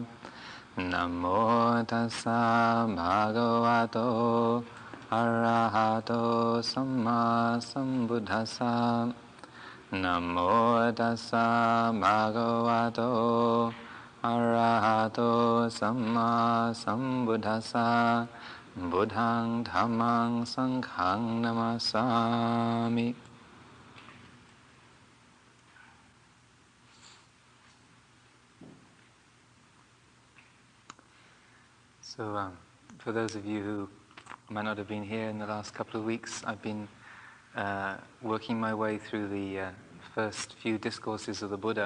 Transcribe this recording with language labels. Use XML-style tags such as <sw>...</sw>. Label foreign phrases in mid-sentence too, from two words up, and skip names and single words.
<pi>Namo tassa bhagavato arahato samma sambuddhassa. Namo tassa bhagavato arahato samma sambuddhassa. Buddhang dhammang sanghang namasami.</pi> <en>So, for those of you who might not have been here in the last couple of weeks, I've been working my way through the first few discourses of the Buddha.</en>